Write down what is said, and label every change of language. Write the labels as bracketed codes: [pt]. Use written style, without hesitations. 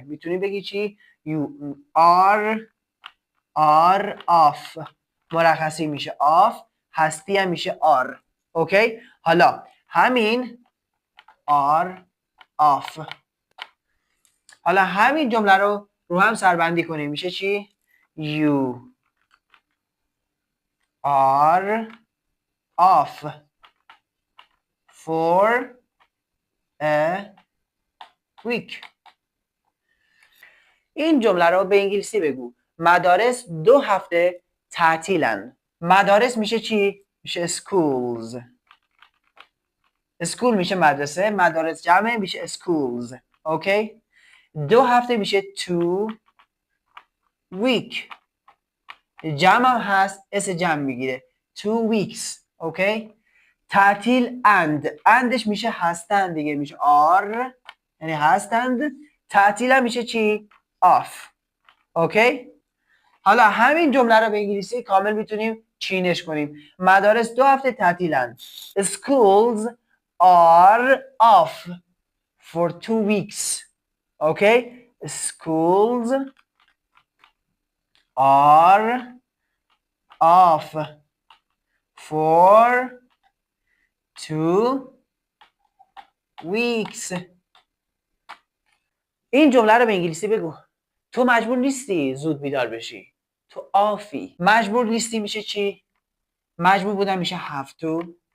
[fa] میتونی بگی چی؟ [en] You are off. [fa] مرخصی میشه off. هستی هم میشه are. اوکی. حالا همین are off. حالا همین جمله رو هم سربندی کنیم. میشه چی؟ [en] You are off for a week. [fa] این جمله رو به انگلیسی بگو. مدارس 2 هفته تعطیلن. مدارس میشه چی؟ میشه schools. school میشه مدرسه. مدارس جمع میشه schools. اوکی؟ 2 هفته میشه 2 week. جمع هم هست اس جمع میگیره 2 weeks. اوکی؟ تعطیل اندش میشه هستند دیگه. میشه are یعنی هستند. تعطیل هم میشه چی؟ off. اوکی؟ حالا همین جمله رو به انگلیسی کامل میتونیم چینش کنیم. مدارس 2 هفته تعطیلند. [en] Schools are off for 2 weeks. Okay? Schools are off for 2 weeks. [fa] این جمله رو به انگلیسی بگو. تو مجبور نیستی زود بیدار بشی. تو آفی. مجبور نیستی میشه چی؟ مجبور بودن میشه have to.